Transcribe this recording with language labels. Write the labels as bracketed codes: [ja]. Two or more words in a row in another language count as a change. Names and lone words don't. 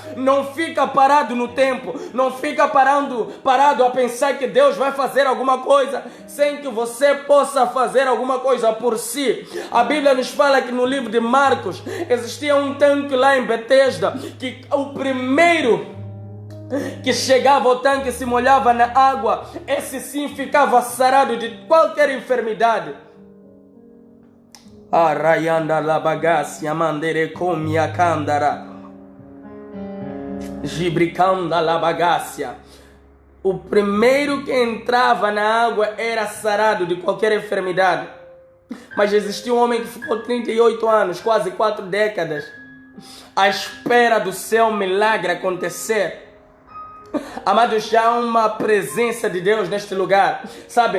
[pt] Não fica parado no tempo, não fica parado a pensar que Deus vai fazer alguma coisa sem que você possa fazer alguma coisa por si. A Bíblia nos fala que no livro de Marcos existia um tanque lá em Betesda, que o primeiro que chegava ao tanque e se molhava na água, esse sim ficava sarado de qualquer enfermidade. Arayanda labagasia mandere comia candara, gibricanda labagasia. O primeiro que entrava na água era sarado de qualquer enfermidade. Mas existia um homem que ficou 38 anos, quase 4 décadas, à espera do seu milagre acontecer. Amados, já há uma presença de Deus neste lugar, sabe?